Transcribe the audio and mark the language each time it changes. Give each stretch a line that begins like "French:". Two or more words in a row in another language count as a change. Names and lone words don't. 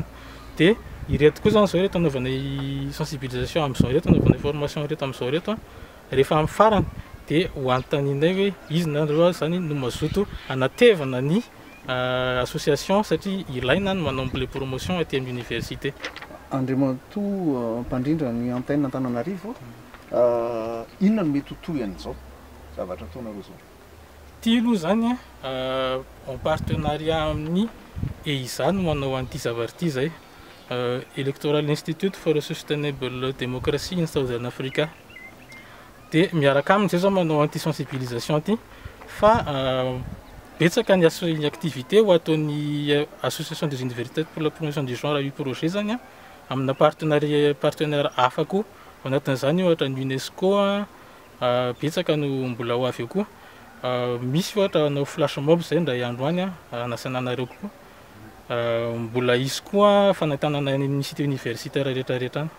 Malagasy: Dia ireto koa zany zao reto anaovana sensibilisation amin'izao reto anaovana formation reto amin'izao reto rehefa amin'ny farany dia ho antaninay hoe izy nareo zany no mazoto anatevana ny association satria ilaina ny manao le promotion aty amin'ny université. Andriamatoa mpandrindra ny antenne Antananarivo inona no mety hotohy an'izao zavatra ataonareo zao? Ty aloha zany
French: en partenariat
Malagasy: amin'ny EISA no manao an'ity zavatra ity zay
English: Electoral Institute for a Sustainable Democracy in Southern Africa.
Malagasy: Dia miaraka aminy zay zao manao an'ity sensibilisation ty fa betsaka ny activité ho ataon'ny
French: association des universités pour la promotion du genre
Malagasy: AU projet zany amina partenaire hafa koa ao anatin'izany ohatra ny UNESCO betsaka no mbola ho avy eo koa. Misy ohatra anao flash mob zay ndray andro any anasana anareo koa mbola izy koa fanaitanana ny cité universitaire rehetrarehetra any.